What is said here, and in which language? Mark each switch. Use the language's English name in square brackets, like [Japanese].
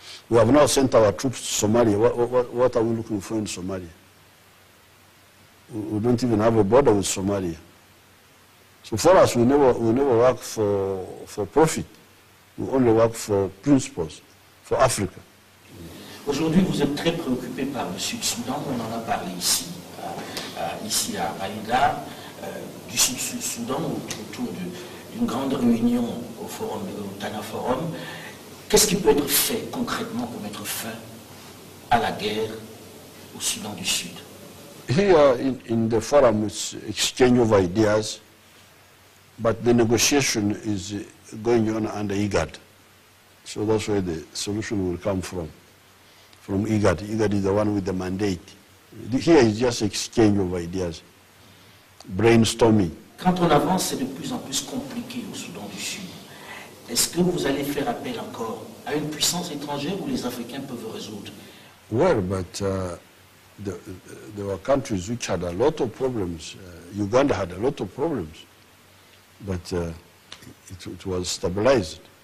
[English] We have now sent our troops to Somalia. What are we looking for in Somalia? We don't even have a border with Somalia. So for us, we never work for profit. We only work for principles, for Africa. [French] Aujourd'hui, vous êtes très préoccupé par le Sud-Soudan. On en a parlé ici. Ici à Aïda, du Sud-Soudan, autour d'une grande réunion au Tana Forum. Qu'est-ce qui peut être fait concrètement pour mettre fin à la guerre au Soudan du Sud? [English] Here in the forum, it's exchange of ideas, but the negotiation is going on under IGAD. So that's where the solution will come from IGAD. IGAD is the one with the mandate. Here is just exchange of ideas, brainstorming. [French] Quand on avance, c'est de plus en plus compliqué au Soudan du Sud. Est-ce que vous allez faire appel encore à une puissance étrangère où les Africains peuvent résoudre? [English] Well, but there were countries which had a lot of problems. Uganda had a lot of problems, but it was stabilized.